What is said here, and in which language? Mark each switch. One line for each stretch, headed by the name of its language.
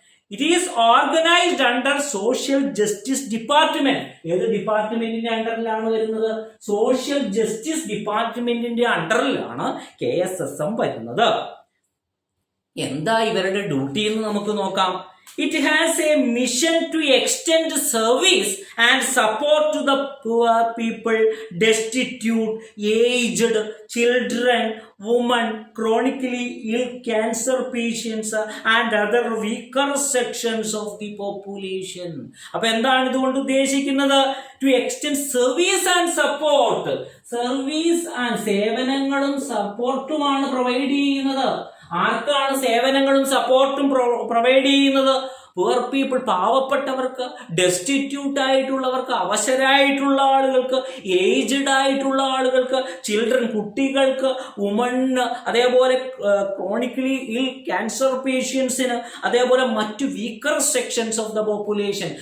English: It is organised under social justice department.
Malayalam: ഏത് ഡിപ്പാർട്ട്മെന്റിന്റെ അണ്ടറിലാണ് വരുന്നത്? സോഷ്യൽ ജസ്റ്റിസ് ഡിപ്പാർട്ട്മെന്റിന്റെ അണ്ടറിലാണ് KSSM വരുന്നത്. എന്താ ഇവരുടെ ഡ്യൂട്ടി എന്ന് നമുക്ക് നോക്കാം.
English: It has a mission to extend service and support to the poor people, destitute, aged, children, women, chronically ill, cancer patients and other weaker sections of the population.
Malayalam: അപ്പോൾ എന്താണ് ഇതുകൊണ്ട് ഉദ്ദേശിക്കുന്നത്?
English: To extend service and support.
Malayalam: Service and സേവനങ്ങളും സപ്പോർട്ടുമാണ് provide ചെയ്യുന്നത്. ആർക്കാണ് സേവനങ്ങളും സപ്പോർട്ടും provide ചെയ്യുന്നത്? പുവർ പീപ്പിൾ, പാവപ്പെട്ടവർക്ക്, ഡെസ്റ്റിറ്റ്യൂട്ട് ആയിട്ടുള്ളവർക്ക്, അവശരായിട്ടുള്ള ആളുകൾക്ക്, ഏജ്ഡ് ആയിട്ടുള്ള ആളുകൾക്ക്, ചിൽഡ്രൻ കുട്ടികൾക്ക്, വുമണ്, അതേപോലെ ക്രോണിക്കലി ഇൽ ക്യാൻസർ പേഷ്യൻസിന്, അതേപോലെ മറ്റു weaker sections of the population.